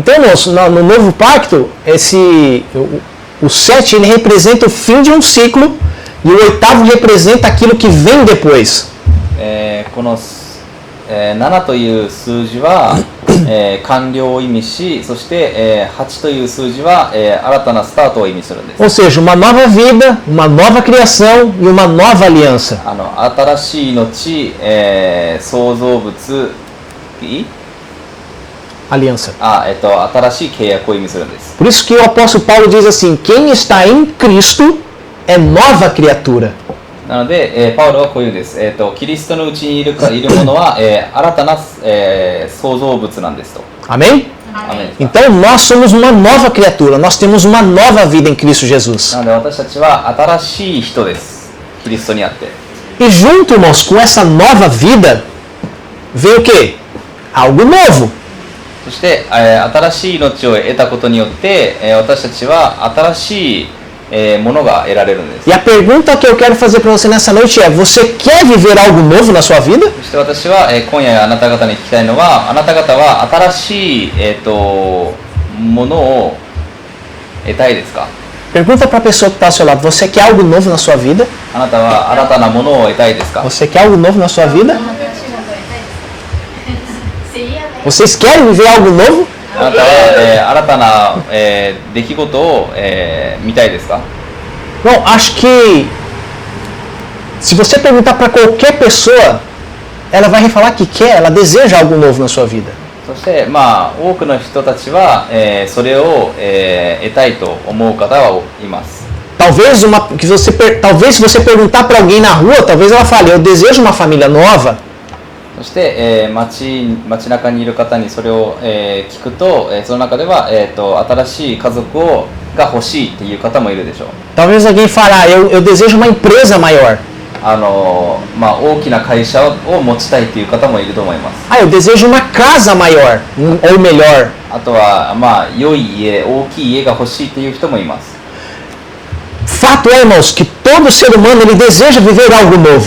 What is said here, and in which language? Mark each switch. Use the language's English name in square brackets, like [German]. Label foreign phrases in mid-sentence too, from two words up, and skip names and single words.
[Portuguese] Então, irmãos, no novo pacto, o 7 ele representa o fim de um ciclo e o 8º representa aquilo que vem depois. [Japanese] この、7という数字は、完了を意味し、そして、8という数字は、新たなスタートを意味するんです。 [Portuguese] Ou seja, uma nova vida, uma nova criação e uma nova aliança. [Japanese] 新しい命、創造物、 [Portuguese] Aliança. [Japanese] 新しい契約を意味するんです。 [Portuguese] Por isso que o apóstolo Paulo diz assim: quem está em Cristo é nova criatura. [Japanese] なので、パウロはこういうんです。キリストのうちにいるものは、新たな、創造物なんですと。 [Portuguese] Amém? Amém. Então nós somos uma nova criatura, nós temos uma nova vida em Cristo Jesus. [Japanese] なので私たちは新しい人です。キリストにあって。 [Portuguese] E junto, irmãos, com essa nova vida, vem o quê? Algo novo. [Japanese] そして、新しい命を得たことによって、私たちは新しい、ものが得られるんです。 [Portuguese] E a pergunta que eu quero fazer para você nessa noite é: você quer viver algo novo na sua vida? [Japanese] そして私は、今夜あなた方に聞きたいのは、あなた方は新しい、ものを得たいですか？ [Portuguese] Pergunta para a pessoa que está ao seu lado: você quer algo novo na sua vida? [Japanese] あなたは新たなものを得たいですか？ [Portuguese] Você quer algo novo na sua vida? Vocês querem viver algo novo? [Japanese] あなたは、新たな、出来事を、見たいですか？ [Portuguese] Bom, acho que se você perguntar para qualquer pessoa, ela vai falar que quer, ela deseja algo novo na sua vida. [Japanese] そして、多くの人たちは、それを、得たいと思う方はいます。 [Portuguese] Talvez talvez se você perguntar para alguém na rua, talvez ela fale: eu desejo uma família nova. [Japanese] そして、街中にいる方にそれを、聞くと、その中では、新しい家族が欲しいっていう方もいるでしょう。 [Portuguese] Talvez alguém falar: eu desejo uma empresa maior. [Japanese] 大きな会社を持ちたいっていう方もいると思います。 [Portuguese] Ah, eu desejo uma casa maior, ou melhor. [Japanese] あとは、良い家、大きい家が欲しいっていう人もいます。 [Portuguese] Fato é, irmãos, que todo ser humano ele deseja viver algo novo.